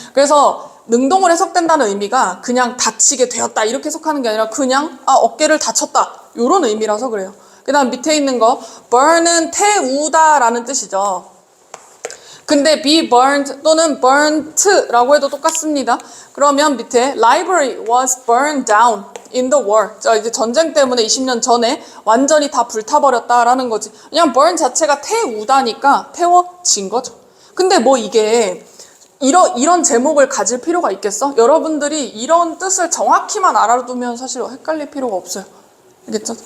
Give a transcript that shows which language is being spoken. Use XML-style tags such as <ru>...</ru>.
<ko>그래서 능동을 해석된다는 의미가 그냥 다치게 되었다 이렇게 해석하는 게 아니라 그냥 어깨를 다쳤다 이런 의미라서 그래요. 그 다음 밑에 있는 거 burn은 태우다 라는 뜻이죠. 근데 be burned 또는 burnt라고 해도 똑같습니다. 그러면 밑에</ko> <en>library was burned down in the war.</en> <ko>자, 이제 전쟁 때문에 20년 전에 완전히 다 불타버렸다라는 거지. 그냥 burn 자체가 태우다니까 태워진 거죠. 근데 뭐 이게 이런 제목을 가질 필요가 있겠어? 여러분들이 이런 뜻을 정확히만 알아두면 사실 헷갈릴 필요가 없어요. 알겠죠?</ko>